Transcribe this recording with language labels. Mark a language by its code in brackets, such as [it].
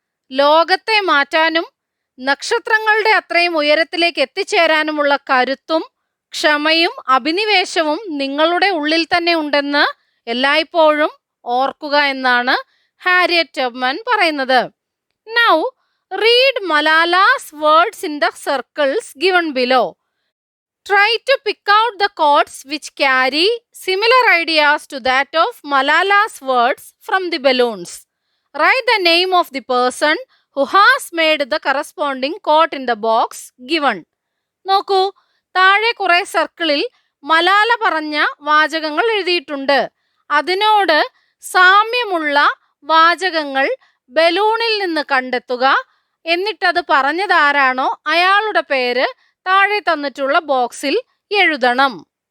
[ml] ലോകത്തെ മാറ്റാനും നക്ഷത്രങ്ങളുടെ അത്രയും ഉയരത്തിലേക്ക് എത്തിച്ചേരാനുമുള്ള കരുത്തും ക്ഷമയും അഭിനിവേശവും നിങ്ങളുടെ ഉള്ളിൽ തന്നെ ഉണ്ടെന്ന് എല്ലായ്പ്പോഴും ഓർക്കുക എന്നാണ് ഹാരിയറ്റ് ടബ്മാൻ പറയുന്നത്. [en] Now read Malala's words in the circles given below. Try to pick out the chords which carry similar ideas to that of Malala's words from the balloons. Write the name of the person who has made the corresponding chord in the box given. [ml] നോക്കൂ, താഴെ കുറെ സർക്കിളിൽ മലാല പറഞ്ഞ വാചകങ്ങൾ എഴുതിയിട്ടുണ്ട്. അതിനോട് സാമ്യമുള്ള വാചകങ്ങൾ ബലൂണിൽ നിന്ന് കണ്ടെത്തുക. എന്നിട്ടത് പറഞ്ഞതാരാണോ അയാളുടെ പേര് താഴെ തന്നിട്ടുള്ള ബോക്സിൽ എഴുതണം.